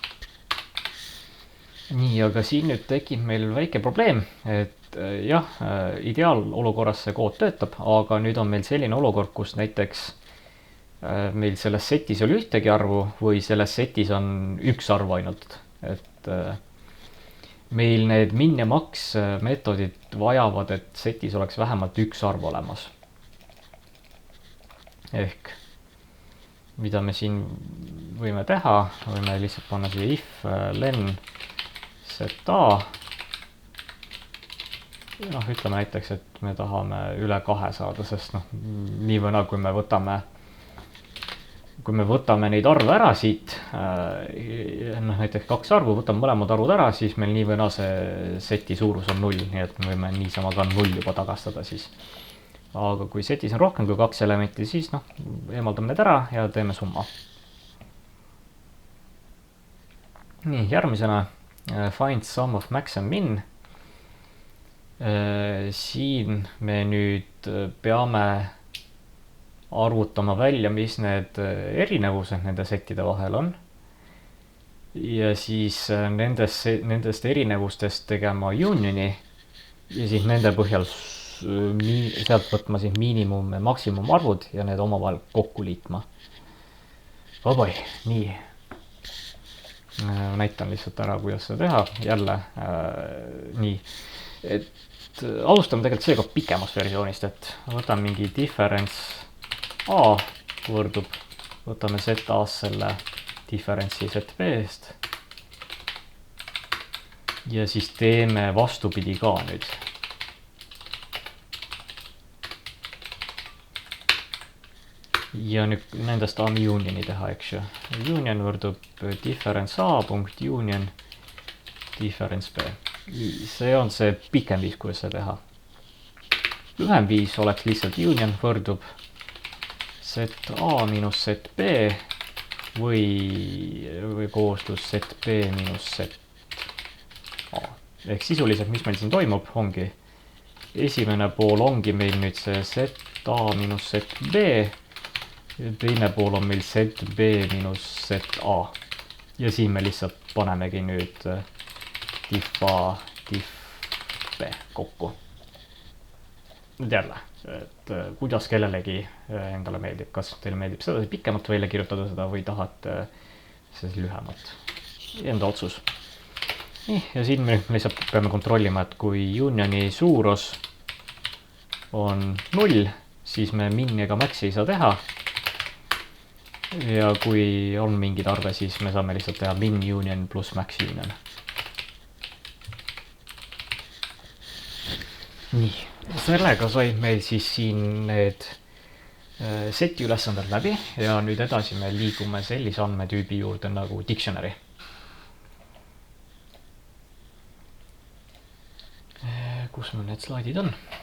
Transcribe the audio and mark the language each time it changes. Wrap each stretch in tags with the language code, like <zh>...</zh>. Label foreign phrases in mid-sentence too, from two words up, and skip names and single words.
<et>Nii, aga siin nüüd tekib meil väike probleem, et jah, ideaalolukorras see kood töötab, aga nüüd on meil selline olukord, kus näiteks meil selles setis oli ühtegi arvu või selles setis on üks arv ainult. Et meil need min ja max meetodid vajavad, et setis oleks vähemalt üks arv olemas. Ehk mida me siin võime teha, võime lihtsalt panna siia</et> <en>if len set a.</en> <et>Ütleme näiteks, et me tahame üle 2 saada, sest nii või naa, kui me võtame neid arve ära siit, näiteks 2 arvu, võtame mõlemad arvud ära, siis meil nii või naa see seti suurus on 0, nii et me võime niisama ka 0 juba tagastada siis. Aga kui setis on rohkem kui 2 elementi, siis eemaldame need ära ja teeme summa. Nii, järgmisena</et> <en>find sum of max and min.</en> <et>Siin me nüüd peame arvutama välja, mis need erinevused nende settide vahel on. Ja siis nendest erinevustest tegema unioni ja siis nende põhjal sealt võtma siis miinimum ja maksimum arvud ja need omavahel kokku liitma. Vaboi, nii. Näitan lihtsalt ära, kuidas seda teha. Jälle, nii. Et alustame tegelikult seega pikemast versioonist, et võtame mingi difference a võrdub, võtame set a-s selle difference'i set b-st ja siis teeme vastupidi ka nüüd. Ja nüüd nendest tahame unioni teha, eks ju. Union võrdub</et> <en>difference a</en> <et>punkt</et> <en>union difference b.</en> <et>See on see pikem viis, kuidas seda teha. Lühem viis oleks lihtsalt union võrdub</et> <en>set a minus set b</en> <et>või kooslus</et> <en>set b minus set a.</en> <et>Ehk sisuliselt, mis meil siin toimub, ongi esimene pool ongi meil nüüd see</et> <en>set a minus set b</en> <et>ja teine pool on meil</et> <en>set b minus set a.</en> <et>Ja siin me lihtsalt panemegi nüüd</et> <en>diff a, diff b</en> <et>kokku. Nüüd jälle, et kuidas kellelegi endale meeldib, kas teile meeldib seda pikemalt välja kirjutada seda või tahate siis lühemalt. Enda otsus. Nii, ja siin me lihtsalt peame kontrollima, et kui unioni suurus on 0, siis me min ega maxi ei saa teha. Ja kui on mingid arve, siis me saame lihtsalt teha</et> <en>min union plus max union.</en> <et>Nii, sellega sai meil siis siin need seti ülesanded läbi ja nüüd edasi me liigume sellise andmetüübi juurde nagu dictionary. Kus meil need slaidid on?</et>